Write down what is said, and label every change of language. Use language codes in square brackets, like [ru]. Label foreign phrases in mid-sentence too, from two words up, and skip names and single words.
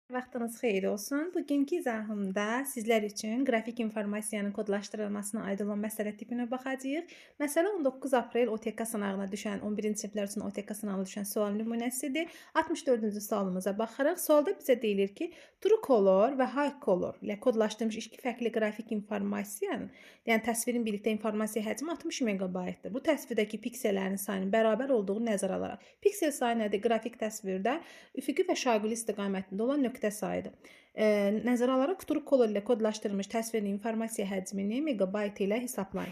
[az] Vaxtınız xeyir olsun. Bugünkü izahımda sizlər üçün qrafik informasiyanın kodlaşdırılmasına aid olan məsələ tipinə baxacağıq. Məsələ 19 aprel OTK sınağına düşən, 11-ci siniflər üçün OTK sınağına düşən sual nümunəsidir. 64-cü sualımıza baxırıq. Sualda bizə deyilir ki, [en] true color [az] və [en] high color [az] ilə kodlaşdırılmış iki fərqli qrafik informasiyanın, yəni təsvirin birlikdə informasiya həcmi 60 megabaytdır. Bu təsvirdəki piksellərin sayının bərabər olduğu nəzərə alaraq. Piksel sayı nədir? Qrafik təsvirdə üfüqi və şaquli istiqamətində olan nöqtə sayıdır. Nəzərə alaraq [en] true color [az] ilə kodlaşdırılmış təsvirin informasiya həcmini megabayt ilə hesablayın.